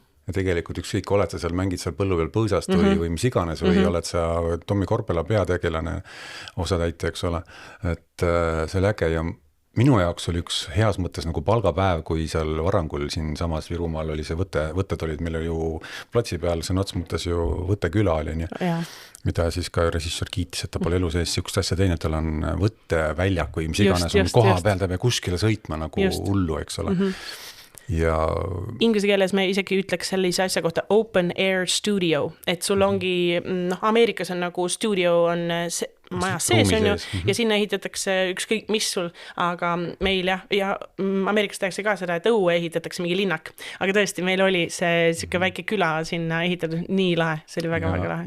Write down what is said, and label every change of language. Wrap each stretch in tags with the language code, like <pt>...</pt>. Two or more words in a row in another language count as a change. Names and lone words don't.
<et>Ja tegelikult ükskõik oled sa seal, mängid seal põllu peal põõsast või mis iganes või oled sa Tommi Korpela peategelane osatäitja, eks ole, et see oli äge ja minu jaoks oli üks heas mõttes nagu palgapäev, kui seal Varangul siin samas Virumaal oli see võtted olid, meil oli ju platsi peal, see ots mõttes ju võtteküla oli, mida siis ka režissöör kiitis, et ta pole elu sees sihukest asja teinud, tal on võtteväljak või mis iganes on koha peal, ta peab kuskile sõitma nagu hullu, eks ole. Ja inglise keeles me isegi ütleks sellise asja kohta</et> <en>open air studio,</en> <et>et sul ongi, Ameerikas on nagu studio on majas sees on ju ja sinna ehitatakse ükskõik mis sul, aga meil ja Ameerikas tehakse ka seda, et õue ehitatakse mingi linnak, aga tõesti meil oli see siuke väike küla sinna ehitatud, nii lahe, see oli väga-väga lahe.</et>